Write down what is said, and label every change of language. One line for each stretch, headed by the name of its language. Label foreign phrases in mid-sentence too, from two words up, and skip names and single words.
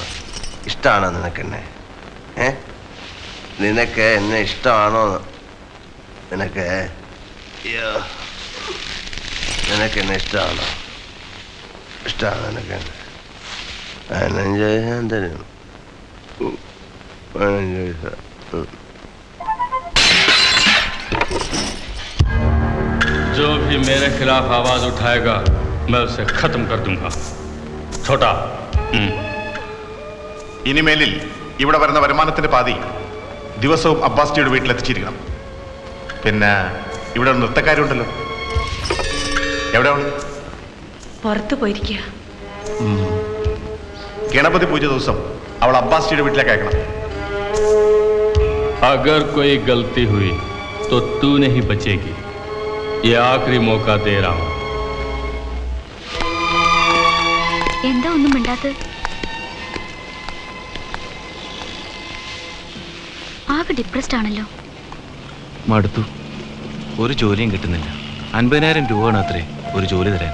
Malayalam: ഇഷ്ടമാണോ നിനക്കെന്നെ? നിനക്ക് എന്നെ ഇഷ്ടമാണോ? നിനക്ക് എന്നെ ഇഷ്ടമാണോ? ഇഷ്ടമാണ് നിനക്ക്? 15 ഞാൻ തരും. 15 പൈസ.
Hindi: जो भी मेरे खिलाफ आवाज उठाएगा मैं उसे खत्म कर दूंगा. छोटा.
Malayalam: ഇനിമേലിൽ ഇവിടെ വരുന്ന വരുമാനത്തിന്റെ പാതി ദിവസവും അബ്ബാസ്റ്റിയുടെ വീട്ടിലെത്തിച്ചിരിക്കണം. പിന്നെ ഇവിടെ ഒരു നൃത്തക്കാരുണ്ടല്ലോ, എവിടെയാണ്? പുറത്തു പോയിരിക്കുക. ഗണപതി പൂജ ദിവസം അവൾ അബ്ബാസ്റ്റിയുടെ വീട്ടിലേക്ക് അയക്കണം.
Hindi: अगर कोई गलती हुई तो तू नहीं बचेगी। ये आखिरी मौका दे रहा हूं।
Malayalam: എന്താ ഒന്നും മിണ്ടാത്തത്? ആകെ ഡിപ്രസ്ഡ് ആണല്ലോ. മടുത്തു. ഒരു ജോലിയും കിട്ടുന്നില്ല. 50,000 രൂപയാണ് അത്രേ ഒരു ജോലി തരാൻ.